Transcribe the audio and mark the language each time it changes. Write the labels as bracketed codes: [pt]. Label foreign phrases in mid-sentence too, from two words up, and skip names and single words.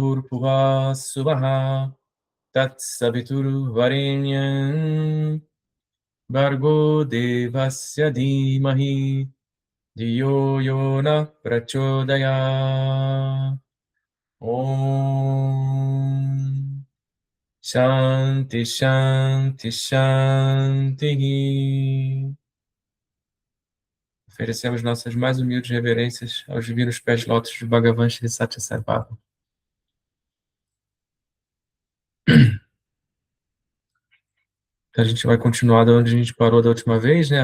[sa] Bhurvasuvaha Tatsaviturvarenyam Bhargo Devasya Dhimahi Dhiyo Yona Prachodaya. Om Shanti Shanti Shanti. [pt] Oferecemos nossas mais humildes reverências aos divinos pés lótus de Bhagavan Shri Satyasarvabhava. A gente vai continuar de onde a gente parou da última vez, né?